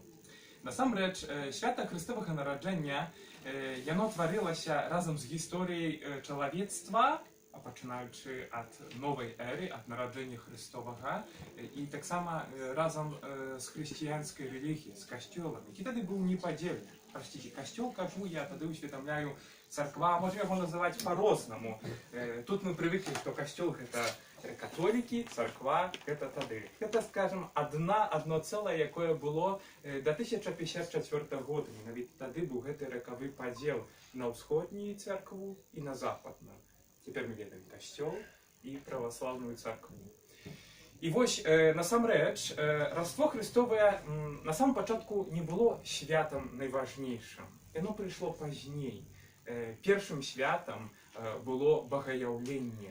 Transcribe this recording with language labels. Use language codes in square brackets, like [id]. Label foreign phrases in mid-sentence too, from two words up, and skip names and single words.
[be] Насамрэч, свята Хрыстовага нараджэння, яно тварылася разам з гісторыяй чалавецтва, пачынаючы ад новай эры, ад нараджэння Хрыстовага, і таксама разам з хрысціянскай рэлігіяй, з касцёлам, які тады быў непадзельны. Простите, касцёл кажу, я тады усведомляю царква, [ru] можем его называть по-розному. Тут мы привыкли, что касцёл это католики, царква это тады. Это, скажем, одно целое, [be] якое было до 1054 года. Менавіта тады быў гэты ракавы падзел на ўсходнюю царкву [ru] и на западную. Теперь мы ведаем касцёл и православную царкву. [be] І вось, насамрэч, Раство Христовае [ru] на самом [be] пачатку не было святам найважнейшым. Яно прыйшло пазней. Першым святам было багаяўленне.